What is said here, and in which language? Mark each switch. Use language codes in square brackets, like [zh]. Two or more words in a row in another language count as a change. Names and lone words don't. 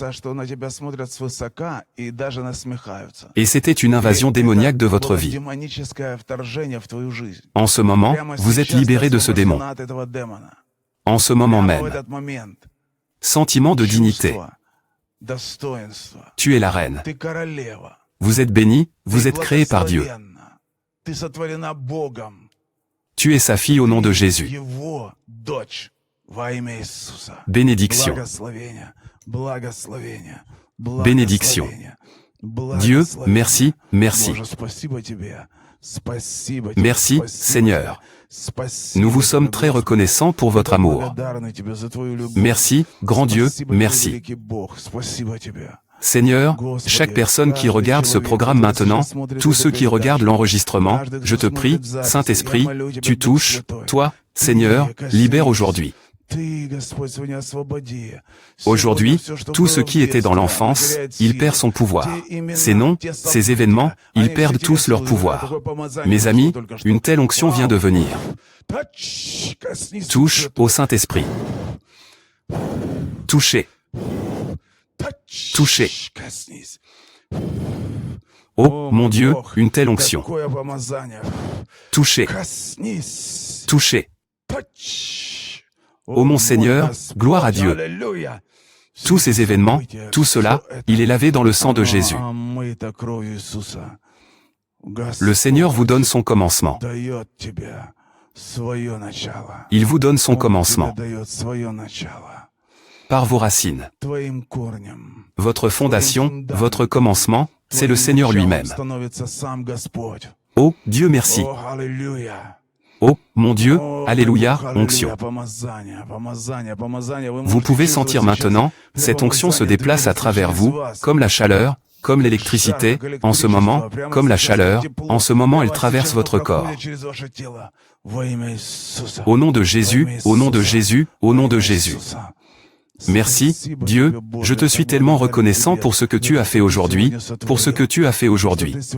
[fr] Et c'était une invasion démoniaque de votre vie. En ce moment, vous êtes libéré de ce démon. En ce moment même. Sentiment de dignité. [ru] достоинство. [fr] Tu es la reine. [ru] Ты королева. [fr] Vous êtes bénie, vous [ru] Ты [fr] êtes créée par Dieu. [ru] благословенна. Ты сотворена Богом. [fr] Tu es sa fille au nom de Jésus. [ru] Его дочь во имя Иисуса. [fr] Bénédiction. [ru] Благословение, благословение, [fr] Bénédiction. [ru] благословение, [fr] Dieu, [ru] благословение. [fr] merci, merci. [ru] Боже, спасибо тебе. Спасибо тебе, [fr] Merci, [ru] спасибо [fr] Seigneur. [ru] тебе. Спасибо [fr] Nous vous [ru] тебе, [fr] sommes très [ru] Господи. [fr] reconnaissants pour votre [ru] Мы [fr] amour. [ru] благодарны тебе за твою любовь. [fr] Merci, grand Dieu, [ru] Спасибо тебе, [fr] merci. [ru] великий Бог. Спасибо тебе. [fr] Seigneur, [ru] Господи, [fr] chaque personne qui [ru] каждый [fr] regarde ce [ru] человек, [fr] programme [ru] который [fr] maintenant, [ru] сейчас смотрит [fr] tous [ru] эту [fr] ceux qui [ru] передачу, [fr] regardent l'enregistrement, [ru] каждый, кто [fr] je te prie, [ru] смотрит запись, [fr] Saint-Esprit, [ru] я молю тебя, [fr] tu [ru] Дух [fr] touches, [ru] Святой. [fr] toi, [ru] Ты [fr] Seigneur, [ru] коснись. [fr] libère aujourd'hui. [ru] Ты, Господь, сегодня освободи. [fr] Aujourd'hui, [ru] Сегодня всё, что [fr] tout [ru] было [fr] ce [ru] в [fr] qui était dans [ru] детстве, [fr] l'enfance, [ru] теряет [fr] il [ru] силу. [fr] perd son pouvoir. [ru] Те имена, [fr] Ces noms, [ru] те [fr] ces [ru] события, [fr] événements, [ru] они [fr] ils [ru] все [fr] perdent [ru] теряют [fr] tous leur [ru] силу. [fr] pouvoir. [ru] Такое помазание [fr] Mes [ru] пришло [fr] amis, [ru] только что. [fr] une telle onction vient de venir. [ru] Тач, коснись, [fr] Touche [ru] Дух [fr] au Saint-Esprit. Touchez. [ru] Тач, [fr] toucher. [ru] коснись. [fr] Oh, mon Dieu, [ru] Бог, [fr] une telle onction. [ru] такое помазание. [fr] Touchez. [ru] Коснись. [fr] Touchez. [ru] Тач. [fr] Ô mon Seigneur, [ru] Господь, [fr] gloire à Dieu. [ru] аллилуйя. [fr] Tous ces événements, tout cela, il est lavé dans le sang de Jésus. [ru] омыто кровью Иисуса. [fr] Le Seigneur vous donne son commencement. [ru] дает тебе свое начало. [fr] Il vous donne son [ru] Он [fr] commencement. [ru] тебе дает свое начало. [fr] Par vos racines. [ru] Твоим корнем. [fr] Votre fondation, votre commencement, c'est le Seigneur [ru] Твоим [fr] lui-même. [ru] началом становится сам Господь. [fr] Oh, Dieu merci. [ru] О, аллилуйя. [fr] Oh, mon Dieu, [ru] О, [fr] Alléluia, [ru] аллилуйя, [fr] onction. [ru] помазание, помазание, помазание. Вы [fr] Vous [ru] можете [fr] pouvez [ru] чувствовать [fr] sentir [ru] сейчас [fr] maintenant, [ru] это [fr] cette onction se [ru] помазание [fr] déplace à [ru] двигаться [fr] travers [ru] через [fr] vous, [ru] вас. [fr] comme la chaleur, comme l'électricité, en ce moment, comme la chaleur, en ce moment elle traverse votre corps. Au nom de Jésus, au nom de Jésus, au nom de Jésus. Merci, Dieu, je te suis tellement reconnaissant pour ce que tu as fait aujourd'hui, pour ce que tu as fait aujourd'hui.